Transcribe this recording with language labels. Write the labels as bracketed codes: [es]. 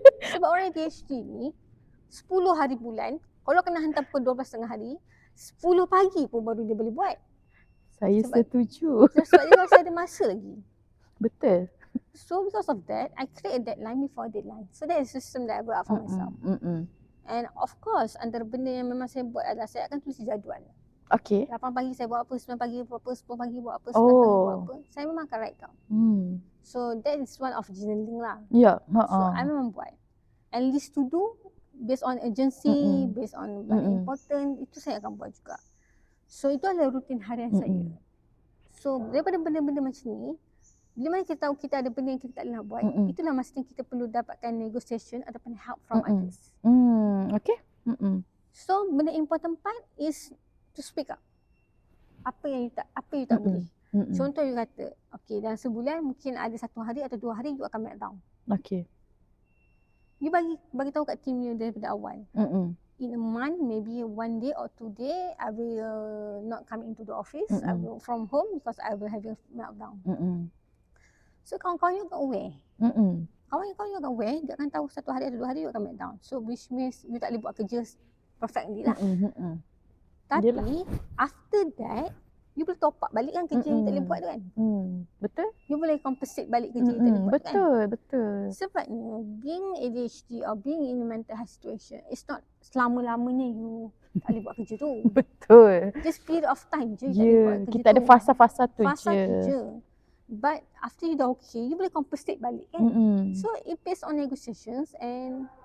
[ms] Sebab orang PhD ni, 10 hari bulan, kalau kena hantar pukul 12 tengah hari, 10 pagi pun baru dia boleh buat. Saya setuju. Sebab dia masih ada masa lagi. Betul. [en] So because of that, I create a deadline before deadline. So that is a system that I build up for myself. And of course, [ms] antara benda yang memang saya buat adalah saya akan tulis jadual. [en] Okay. [ms] 8 pagi saya buat apa, 9 pagi buat apa, 10 pagi buat apa, 9 pagi buat apa. Saya memang akan [en] write down. So that is one of journaling lah. [ms] Ya. [en] So I [ms] memang buat. [en] And list to do based on urgency, based on what important, [ms] itu saya akan buat juga. So itu adalah rutin harian saya. So daripada benda-benda macam ni, bila mana kita tahu kita ada benda yang kita tak boleh nak buat, itulah maksudnya kita perlu dapatkan negotiation ataupun [en] help from others. Okay. So [ms] benda [en] important part is to speak up. [ms] Apa yang you tak boleh. Contoh you kata, okay dalam sebulan mungkin ada 1 hari atau 2 hari you akan meltdown. [en] Okay. [ms] You bagi tahu kat team you daripada awal. [en] In a month, maybe 1 day or 2 day, I will not come into the office. I will from home because I will have a meltdown. [ms] So kawan-kawan you akan aware. Kawan-kawan you akan aware, dia akan tahu 1 hari atau 2 hari you akan meltdown. So which means you tak boleh buat kerja perfectly lah. Tapi [en] after that, [ms] you boleh top up balik kan kerja yang tak boleh buat tu kan. Betul. You boleh compensate balik kerja yang tak boleh buat kan. Betul. Sebabnya [en] being ADHD or being in a mental health situation, it's not [ms] selama-lamanya you tak boleh buat kerja tu. Betul. Just period of time je you tak boleh buat kerja tu. Kita ada fasa-fasa tu Fasa tu je. [en] But after you [ms] dah [en] okay, you [ms] boleh [en] compensate [ms] balik kan. [en] So it based on negotiations and